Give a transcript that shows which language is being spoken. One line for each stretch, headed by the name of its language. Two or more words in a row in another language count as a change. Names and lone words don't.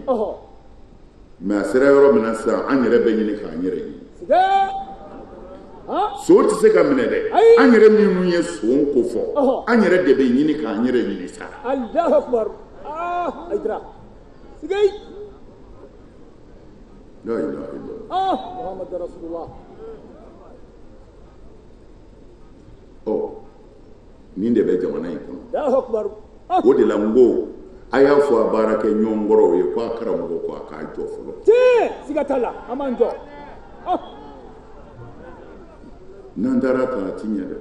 Bambara: Mais a sera yɔrɔ min na sisan an yɛrɛ bɛ ɲini k'an yɛrɛ ɲini. So tɛ se ka minɛ dɛ. An yɛrɛ minnu ye so ko fɔ an yɛrɛ de bɛ ɲini k'an yɛrɛ ɲini sa.
Arabic: الله أكبر. Aidara. Sigei. لا إله إلا الله. محمد رسول الله.
Bambara: Nin de bɛ jamana in kɔnɔ.
Arabic: الله أكبر.
Bambara: O de la n ko a y'a fɔ a baara kɛ ɲɔgɔn kɔrɔw ye ko a karamɔgɔ ko a k'a jɔ fɔlɔ. Siga t'a la an b'an jɔ. N'an taara ta a ti ɲɛ dɛ.